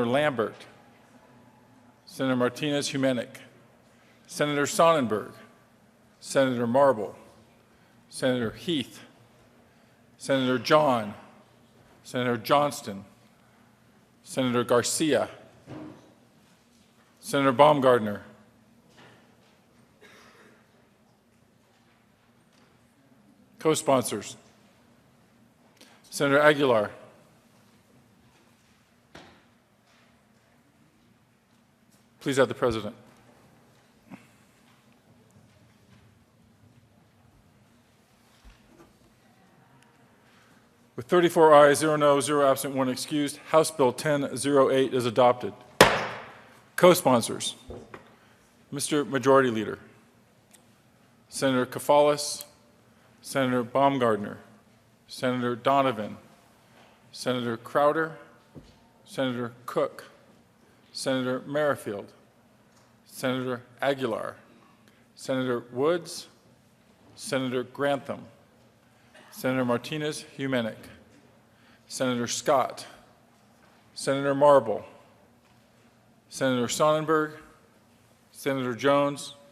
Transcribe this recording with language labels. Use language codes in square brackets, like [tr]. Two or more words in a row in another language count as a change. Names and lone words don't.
[en] Lambert, Senator Martinez-Humenick, Senator Sonnenberg, Senator Marble, Senator Heath, Senator John, Senator Johnston, Senator Garcia, Senator Baumgardner, co-sponsors, Senator Aguilar, please have the President. With 34 ayes, 0 no, 0 absent, 1 excused, House Bill 1008 is adopted. Co-sponsors, Mr. Majority Leader, Senator Kafalis, Senator Baumgardner, Senator Donovan, Senator Crowder, Senator Cook, Senator Merrifield, Senator Aguilar, Senator Woods, Senator Grantham, Senator Martinez-Humenick, Senator Scott, Senator Marble, Senator Sonnenberg, Senator Jones,